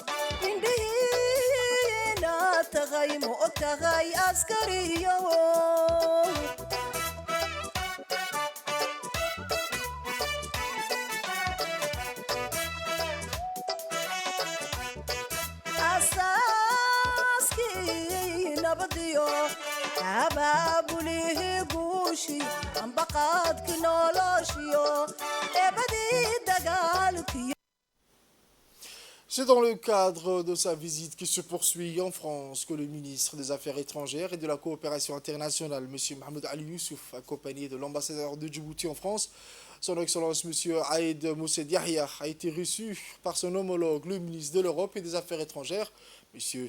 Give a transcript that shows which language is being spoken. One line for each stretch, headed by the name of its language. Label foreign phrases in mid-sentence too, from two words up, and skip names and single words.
Somali: indhihiina tagay ma og tahay askariyo asaaskii nabadiyo abaabulihi guushi ambaqaadki noloshiyo eebadii dagaalkiyo.
French: C'est dans le cadre de sa visite qui se poursuit en France que le ministre des Affaires étrangères et de la coopération internationale, M. Mohamed Ali Youssouf, accompagné de l'ambassadeur de Djibouti en France, son Excellence M. Aïd Mousset Yahya, a été reçu par son homologue, le ministre de l'Europe et des Affaires étrangères, M.